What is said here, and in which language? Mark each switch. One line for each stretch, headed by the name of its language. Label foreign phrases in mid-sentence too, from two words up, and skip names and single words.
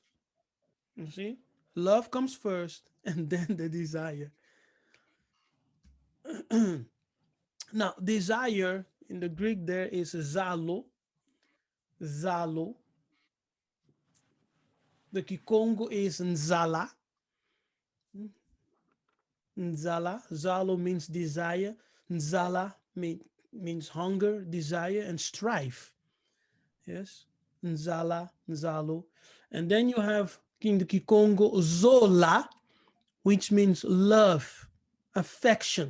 English: You see? Love comes first and then the desire. Now, desire in the Greek there is zalo. Zalo. The Kikongo is nzala. Nzala. Zalo means desire. Nzala means hunger, desire, and strife. Yes. Nzala, Nzalo. And then you have in the Kikongo Zola, which means love, affection.